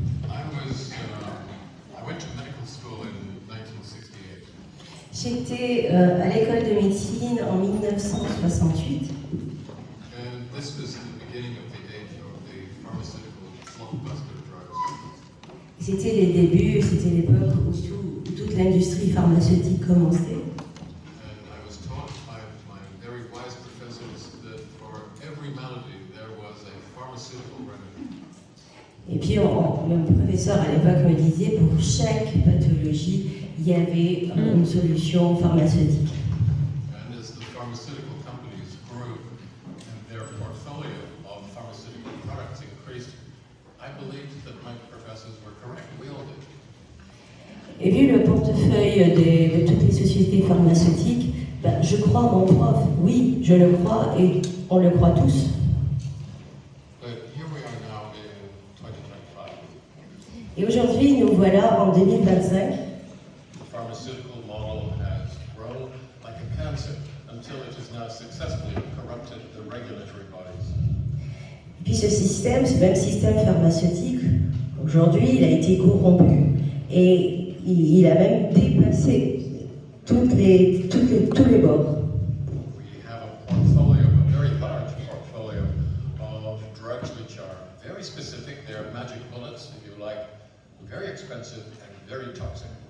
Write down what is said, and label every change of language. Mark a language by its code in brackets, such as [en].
[en] I went to medical school in 1968. [fr] J'étais à l'école de médecine en 1968. [en] And this was the beginning of the age of the pharmaceutical blockbuster drugs. [fr] C'était les débuts, c'était l'époque où toute l'industrie pharmaceutique commençait. [en] And I was taught by my very wise professors that for every malady there was a pharmaceutical remedy. [fr] Et puis mon professeur à l'époque me disait pour chaque pathologie, il y avait une solution pharmaceutique. [en] And as the pharmaceutical companies grew and their portfolio of pharmaceutical products increased, I believed that my professors were correct. We all did. [fr] Et vu le portefeuille de toutes les sociétés pharmaceutiques, je crois mon prof, oui, je le crois et on le croit tous. [en] But here we are now in 2025. [fr] Et aujourd'hui, nous voilà en 2025. [en] The pharmaceutical model has grown like a cancer until it has now successfully corrupted the regulatory bodies. [fr] Puis ce même système pharmaceutique, aujourd'hui, il a été corrompu et il a même dépassé tous les bords. [en] We have a very large portfolio of drugs which are very specific. They're magic bullets, if you like, very expensive and very toxic.